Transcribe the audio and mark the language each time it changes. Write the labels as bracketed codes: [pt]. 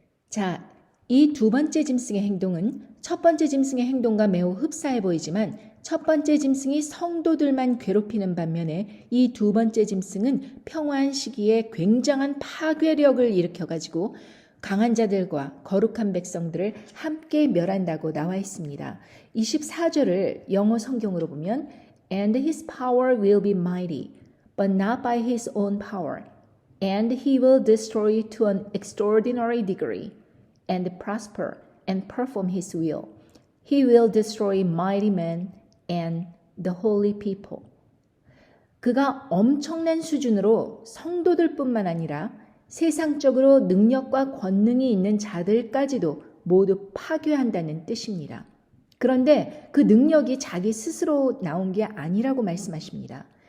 [ko] 자, 이 두 번째 짐승의 행동은 첫 번째 짐승의 행동과 매우 흡사해 보이지만 첫 번째 짐승이 성도들만 괴롭히는 반면에 이 두 번째 짐승은 평화한 시기에 굉장한 파괴력을 일으켜가지고 강한 자들과 거룩한 백성들을 함께 멸한다고 나와 있습니다. 24절을 영어 성경으로 보면 [en] And his power will be mighty, but not by his own power. And he will destroy to an extraordinary degree, and prosper and perform his will. He will destroy mighty men and the holy people. [ko] 그가 엄청난 수준으로 성도들뿐만 아니라 세상적으로 능력과 권능이 있는 자들까지도 모두 파괴한다는 뜻입니다. 그런데 그 능력이 자기 스스로 나온 게 아니라고 말씀하십니다.